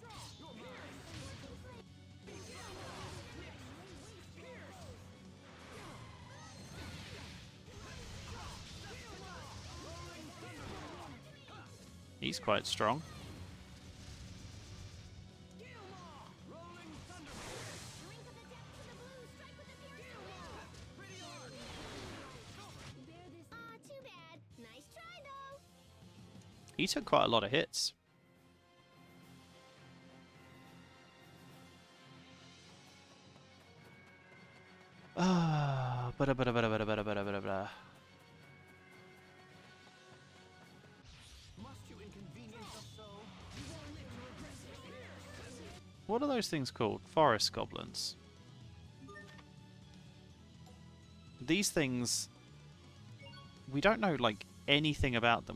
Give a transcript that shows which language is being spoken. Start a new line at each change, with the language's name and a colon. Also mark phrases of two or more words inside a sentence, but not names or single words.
English: He's quite strong. Drink of the depths of the blue, strike with the fierce Bear this. Too bad. Nice try, though. He took quite a lot of hits. Ah, bada bada bada bada bada bada bada bada. Must you inconvenience us so? What are those things called? Forest goblins. These things, we don't know like anything about them.